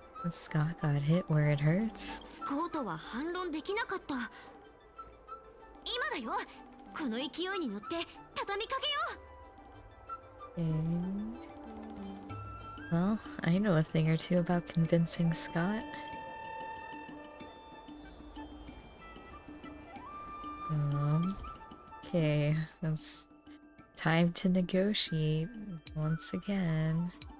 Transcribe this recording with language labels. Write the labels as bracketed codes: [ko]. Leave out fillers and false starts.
[en] Scott got hit where it hurts. [ja] スコートは反論できなかった。今だよ。この勢いに乗って畳みかけよう。 [en] Well, I know a thing or two about convincing Scott. Okay, it's time to negotiate once again.